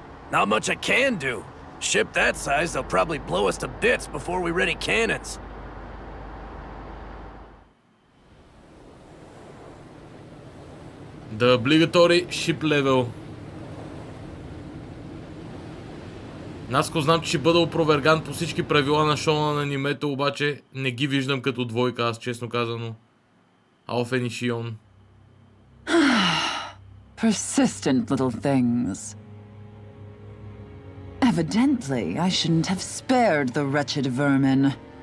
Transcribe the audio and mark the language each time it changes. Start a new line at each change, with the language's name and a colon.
English: Not much I can do. Ship that size, they'll probably blow us to bits before we ready cannons. The obligatory ship level.
Bulgarian: Наско знам, че ще бъда опроверган по всички правила на шоуна на анимето, обаче не ги виждам като двойка, аз честно казано. Алфенишион.
English: Persistent little things. Evidently, I shouldn't have spared the wretched vermin.